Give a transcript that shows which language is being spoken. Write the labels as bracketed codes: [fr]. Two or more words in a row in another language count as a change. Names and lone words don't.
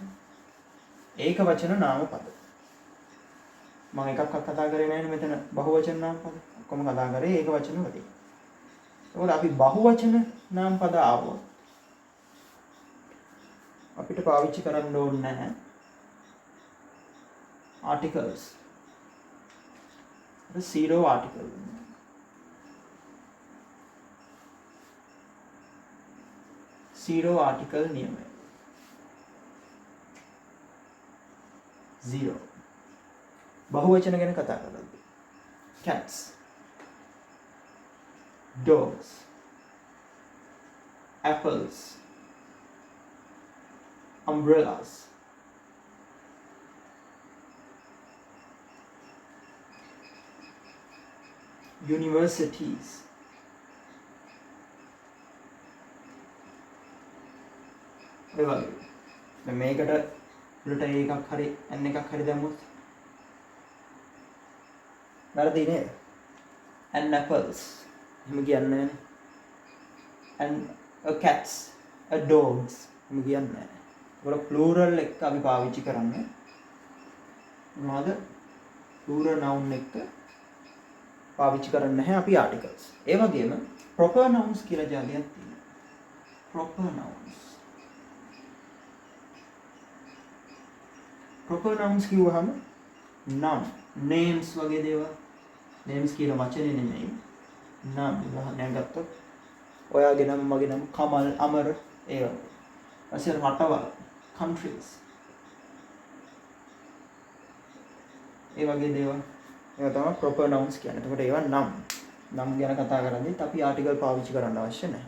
[si] ඒක වචන නාමපද. මම එකක්වත් කතා කරේ නැහැ මෙතන බහුවචන නාමපද. ඔක්කොම කතා කරේ ඒක වචන වලින්. ඒකෝද අපි බහුවචන නාමපද ආවොත් අපිට පාවිච්චි කරන්න ඕනේ නැහැ articles. [en] zero article. zero article නියමයි. zero. [si] බහුවචන ගැන කතා කරද්දී [en] cats, dogs, apples, umbrellas, universities, [si] ඒ වගේ. දැන් මේකට උඩට එකක් හරි n එකක් හරි දැම්මොත් වැරදි නේද? [en] an apples [si] එහෙම කියන්නේ නැහැ. [en] and a cats, a dogs [si] එහෙම කියන්නේ නැහැ. ඒකට plural එක අපි පාවිච්චි කරන්නේ මොනවද? [en] plural noun [si] එක පාවිච්චි කරන්නේ නැහැ අපි articles. ඒ වගේම [en] proper nouns [si] කියලා જાතියක් තියෙනවා. [en] proper nouns. proper nouns [si] කිව්වහම [en] noun, names [si] වගේ දේවල්. names කියන වචනේ නෙමෙයි. නම් උදාහරණයක් ගත්තොත් ඔයාගේ නම, මගේ නම, කමල්, අමර ඒ වගේ. ඊපස්සේ රටවල්, countries. ඒ වගේ දේවල්. ඒවා තමයි [en] proper nouns [si] කියන්නේ. එතකොට ඒවා නම් ගැන කතා කරද්දිත් අපි article පාවිච්චි කරන්න අවශ්‍ය නැහැ.